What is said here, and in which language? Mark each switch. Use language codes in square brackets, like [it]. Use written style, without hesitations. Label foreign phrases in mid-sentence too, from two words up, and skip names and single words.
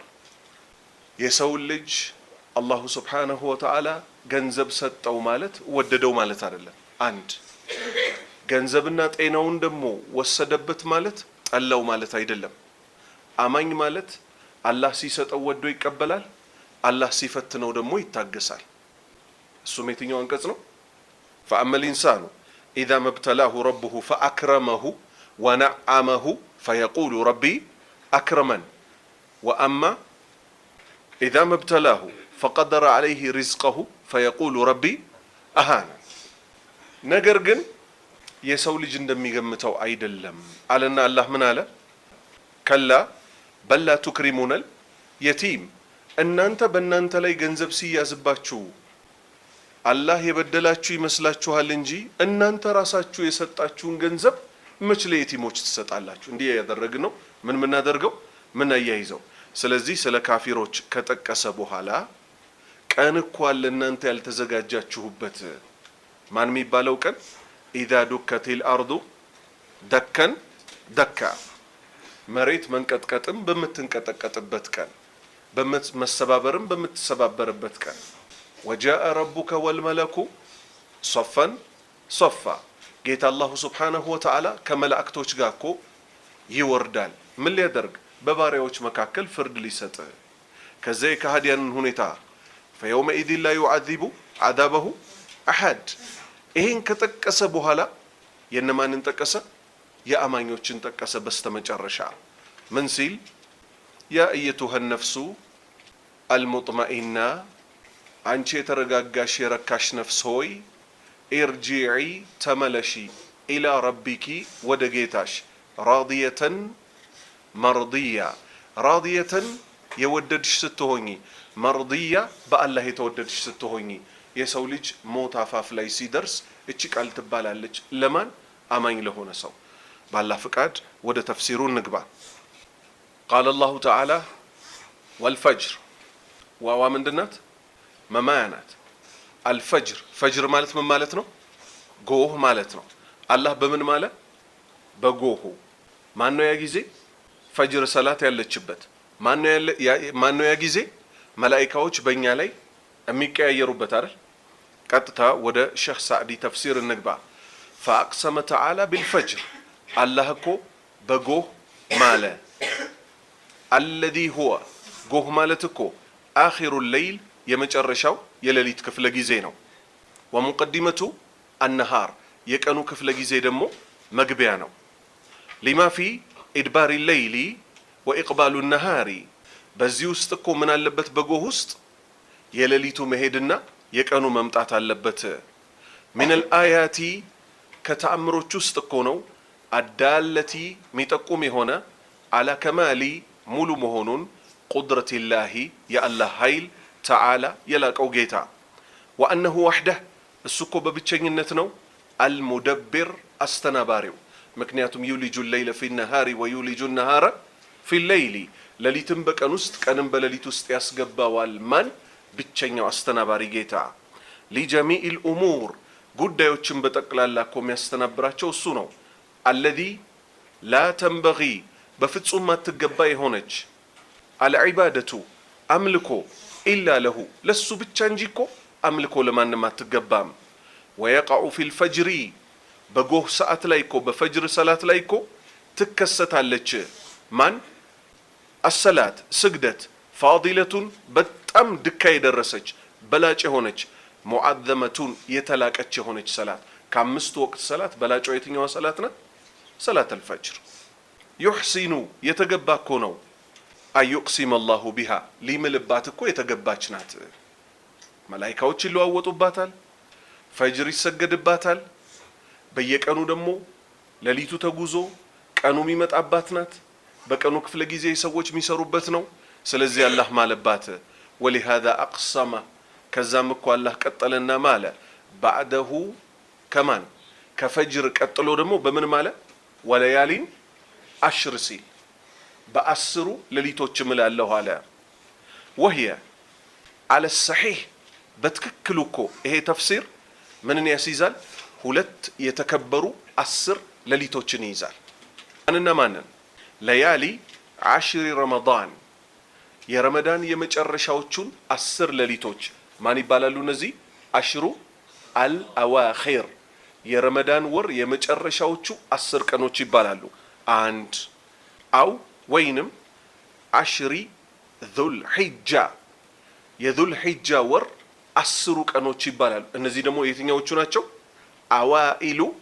[am] የሰው ልጅ [ar] الله سبحانه وتعالى [am] ገንዘብ ሰጠው ማለት ወደደው ማለት አይደለም። አንድ ገንዘብና ጤናውን ደግሞ ወሰደበት ማለት ጠላው ማለት አይደለም። አማኝ ማለት አላህ ሲሰጠው ወዶ ይቀበላል፣ አላህ ሲፈትነው ደግሞ ይታገሳል። እሱም የትኛው አንቀጽ ነው? [ar] فأما الإنسان إذا ما ابتلاه ربه فأكرمه ونعمه فيقول ربي أكرمن وأما إذا ما ابتلاه فقدر عليه رزقه فيقول ربي أهانا [am] ነገር ግን የሰው ልጅ እንደሚገምተው አይደለም አለና አላህ ምን አለ [ar] كلا بل لا تكرمون اليتيم [am] እናንተ በእናንተ ላይ ገንዘብ ሲያዝባችሁ አላህ የበደላችሁ ይመስላችኋል እንጂ እናንተ ራሳችሁ የሰጣችሁን ገንዘብ መች ለየቲሞች ትሰጣላችሁ እንዲህ ያደረግን ነው ምን አደርገው ምን አያይዘው ስለዚህ ስለ ካፊሮች ከጠቀሰ በኋላ ቀን እንኳን ለእናንተ ያልተዘጋጃችሁበት ማን የሚባለው ቀን [ar] إذا دكت الأرض دكا دكا [am] መሬት መንቀጥቀጥም በምትንቀጠቀጥበት ቀን በመሰባበርም በምትሰባበርበት ቀን [ar] وجاء ربك والملك صفا [am] صفا ጌታ [ar] الله سبحانه وتعالى [am] ከመላእክቶች ጋር እኮ ይወርዳል ምን ሊያደርግ በባሪያዎች መካከል ፍርድ ሊሰጥ ከዚያ የካህዲያንን ሁኔታ [ar] فيومئذ لا يعذب عذابه أحد [am] ይሄን ከጠቀሰ በኋላ የነማንን ጠቀሰ የአማኞችን ጠቀሰ በስተመጨረሻ ምን ሲል [ar] يا أيتها النفس [am] አልሙጥመኢና አንቺ የተረጋጋሽ የረካሽ ነፍስ ሆይ ኢርጂዒ ተመለሺ [ar] إلى ربك [am] ወደ ጌታሽ [ar] راضية مرضية [am] ራዲየተን የወደድሽ ስትሆኚ መርዲያ በአላህ የተወደድሽ ስትሆኚ የሰው ልጅ ሞት አፋፍ ላይ ሲደርስ እቺ ቃል ትባላለች ለማን አማኝ ለሆነ ሰው ባላህ ፍቃድ ወደ ተፍሲሩ እንግባ [ar] قال الله تعالى والفجر [am] ዋዋ ምንድናት መማያናት الفجر ፈጅር ማለት ምን ማለት ነው ጎህ ማለት ነው አላህ በምን ማለት በጎሁ ማን ነው ያ ጊዜ ፈጅር ሰላት ያለችበት ማን ነው ያ ጊዜ መላእክቶች በእኛ ላይ የሚቀያየሩበት አይደል ቀጥታ ወደ ሼህ ሳዕዲ ተፍሲር እንግባ [ar] فاقسم تعالى بالفجر [am] الله እኮ በጎህ ማለ [ar] الذي هو [am] ጎህ ማለት እኮ [ar] آخر الليل [am] የመጨረሻው የሌሊት ክፍለ ጊዜ ነው [ar] ومقدمته النهار [am] የቀኑ ክፍለ ጊዜ ደግሞ መግቢያ ነው [ar] لما في إدبار الليل وإقبال النهار [am] በዚህ ውስጥ እኮ ምን አለበት በጎህ ውስጥ የሌሊቱ መሄድና የቀኑ መምጣት አለበት [ar] من الآيات [am] ከተአምሮች ውስጥ እኮ ነው አዳለቲ ሚጠቁም የሆነ [ar] على كمال [am] ሙሉ መሆኑን [ar] قدرة الله [am] የአላህ ኃይል تعالى የላቀው ጌታ [ar] وأنه وحده [am] እሱ እኮ በብቸኝነት ነው المدبر አስተናባሪው ምክንያቱም [ar] يولج الليل في النهار ويولج النهار في الليل [am] ሌሊትን በቀን ውስጥ ቀንን በሌሊት ውስጥ ያስገባዋል ማን ብቸኛው አስተናባሪ ጌታ [ar] لجميع الأمور [am] ጉዳዮችን በጠቅላላ እኮ የሚያስተናብራቸው እሱ ነው [ar] الذي لا تنبغي [am] በፍጹም ማትገባ የሆነች العبادة አምልኮ [ar] إلا له [am] ለሱ ብቻ እንጂ እኮ አምልኮ ለማንም አትገባም [ar] ويقع في الفجر [am] በጎህ ሰዓት ላይ እኮ በፈጅር ሰላት ላይ እኮ ትከሰታለች ማን الصلاة ስግደት ፋዲለቱን በጣም ድካ የደረሰች በላጭ የሆነች ሙዓዘመቱን የተላቀች የሆነች ሰላት ከአምስቱ ወቅት ሰላት በላጭ የትኛዋ ሰላት ናት ሰላት [ar] الفجر يحسن [am] የተገባ እኮ ነው አዩቅሲም [ar] الله بها [am] ሊምልባት እኮ የተገባች ናት መላእክቶች ይለዋወጡባታል ፈጅር ይሰገድባታል በየቀኑ ደግሞ ሌሊቱ ተጉዞ ቀኑ የሚመጣባት ናት በቀኑ ክፍለ ጊዜ ሰዎች የሚሰሩበት ነው ስለዚህ አላህ ማለባት [ar] ولهذا اقسم [am] ከዛም እኮ አላህ ቀጠለና ማለ بعده ከማን ከፈጅር ቀጥሎ ደግሞ በምን ማለ [ar] وليال عشر [am] ሲል በአስሩ ሌሊቶች እምላለሁ አለ [ar] وهي على الصحيح [am] በትክክሉ እኮ ይሄ ተፍሲር ምንን ያስይዛል ሁለት የተከበሩ 10 ሌሊቶችን ይይዛል ማንና ማንን ለያሊ 10 ረመዳን የረመዳን የመጨረሻዎቹን 10 ሌሊቶች ማን ይባላሉ እነዚህ [ar] العشر الأواخر [am] የረመዳን ወር የመጨረሻዎቹ 10 ቀኖች ይባላሉ አንድ አው ወይንም 10 ذو الحجة የذو الحجة ወር 10 ቀኖች ይባላሉ እነዚህ ደግሞ የትኛዎቹ ናቸው አዋኢሉ